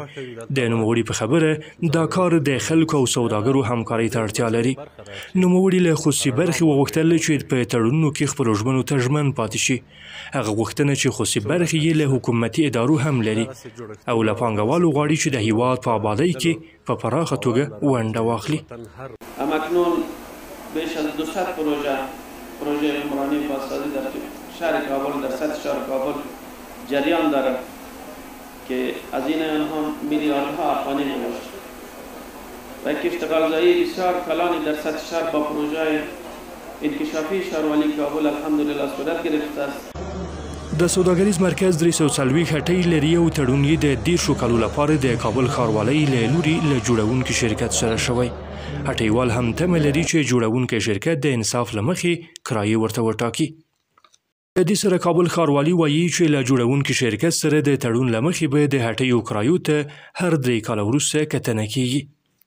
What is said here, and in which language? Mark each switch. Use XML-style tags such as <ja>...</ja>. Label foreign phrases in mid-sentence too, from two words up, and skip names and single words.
<ps>د نوموړي په خبره دا کار د خلکو او سوداګرو همکارۍ ته اړتیا لري. نوموړي له خصوصي برخې وغوښتل چې په تړونونو کې خپلو ژمنو ته ژمن پاتې شي. هغه غوښتنه چې خصوصي برخې یې له حکومتي ادارو هم لري او له پانګوالو غواړي چې د هیواد په آبادۍ کې په پراخه توګه ونډه واخلي.</ps> <fa>همکنون بیش از 200 پروژه عمرانی بازسازی در شهر کابل در سطح شهر کابل جریان دارد که هزینه آنها میلیاردها افغانی میباشد و یک اشتغالزایی بسیار کلانی در سطح شهر با پروژه انکشافی شهروانی کابل الحمدلله صورت گرفته است.</fa> <ps>د سوداګریز مرکز 340 هټۍ لري او تړون یې د 10 کالو لپاره د کابل ښاروالۍ له لوري له جوړونکي شرکت سره شوی. هټۍوال هم تمه لري چې جوړونکی شرکت د انصاف له مخې کرایې ورته وټاکي. د دې سره کابل ښاروالي وایي چې له جوړونکي شرکت سره د تړون له مخې به د هټیو کرایو ته هر 3 کاله وروسته کتنه کیږي.</ps>